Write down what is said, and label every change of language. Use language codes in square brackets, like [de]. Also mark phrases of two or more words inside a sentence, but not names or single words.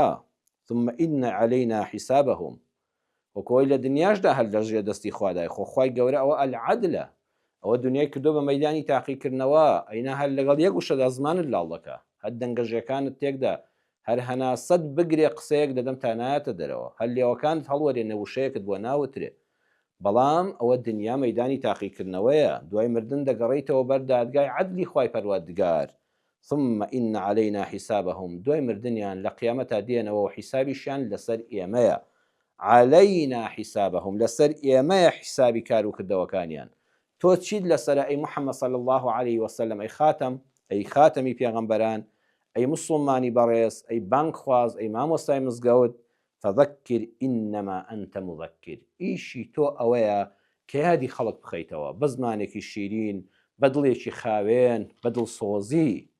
[ar] ثم ئین عەلەینا حیسابەهم، [ckb] وەکۆی لە دنیاشدا هەر لەژێر دەستی خوادای خۆ خوای گەورە ئەوە ئەلعەدلە، ئەوە دنیای کردو بە مەیدانی تاقیکردنەوە، ئەینا هەر لەگەڵ یەک وشەدا زمانت لاڵ دەکا، هەر دەنگەژەکانت تێکدا، هەر هەناسەت بگرێ قسەیەک دەدەم تا نایەتە دەرەوە، هەر لێوەکانت هەڵوەرێنە وشەیەکت بۆ ناوترێ، بەڵام ئەوە دنیا مەیدانی تاقیکردنەوەیە، دوای مردن دەگەڕیتەوە بەر دادگای عەدلی خوای پەروەردگار. [ar] ثم إن علينا حسابهم، [ckb] دوای مردنیان لە قیامەتا دێنەوە و حیسابیشیان لەسەر ئێمەیە. [ar] علينا حسابهم، [ckb] لەسەر ئێمەیە حیسابی کار و کردەوەکانیان. تۆ چیت لەسەر ئەی محەممەد [ar] صلی الله عليه وسلم، [ckb] ئەی خاتەمی پێغەمبەران، ئەی مسلمانی بەڕێز، ئەی بانگ خواز، ئەی مامۆستای مزگەوت، [ar] فەذەکر ئینەما ئەنتە مذەکر، [ckb] ئیشی تۆ ئەوەیە کە یادی خەڵک بخەیتەوە بە زمانێکی شیرین، بە دڵێکی خاوێن، بە دڵسۆزی.